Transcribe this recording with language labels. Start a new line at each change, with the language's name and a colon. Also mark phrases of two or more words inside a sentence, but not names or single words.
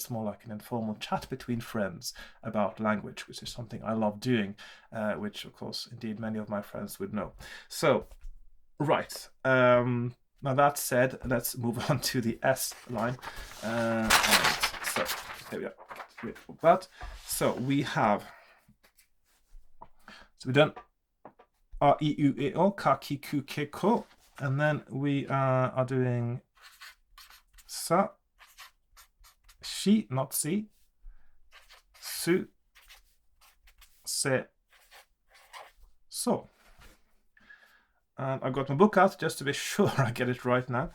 English: It's more like an informal chat between friends about language, which is something I love doing, which of course indeed many of my friends would know. So right, now that said, let's move on to the S line. So here we are. Rid of that. So we've done A, I, U, E, O, Ka, Ki, Ku, Ke, Ko, and then we are doing Sa, Shi, not Si, Su, Se, So. And I've got my book out just to be sure I get it right now.